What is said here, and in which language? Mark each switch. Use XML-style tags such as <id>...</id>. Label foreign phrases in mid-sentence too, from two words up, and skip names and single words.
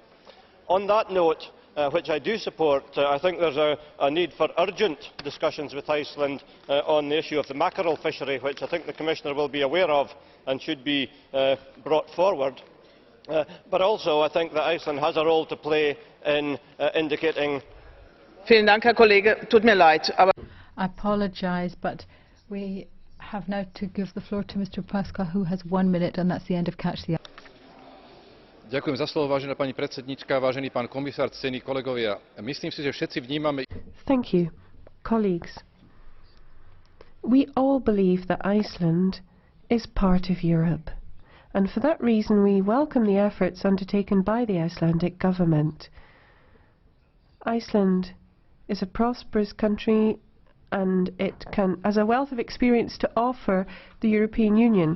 <en>On that note, which I do support, I think there is a need for urgent discussions with Iceland on the issue of the mackerel fishery, which I think the Commissioner will be aware of and should be brought forward. But also I think that Iceland has a role to play in indicating... I apologise, but we have now to give the floor to Mr. PAŠKA, who has 1 minute, and that's the end of Catch the Eye.</en> <sk>Ďakujem za slovo, vážená pani predsedníčka, vážený pán komisár, ctení kolegovia. Myslím si, že všetci vnímame...</sk> <en>Thank you, colleagues. We all believe that Iceland is part of Europe, and for that reason we welcome the efforts undertaken by the Icelandic government. Iceland is a prosperous country and it has a wealth of experience to offer the European Union.</en>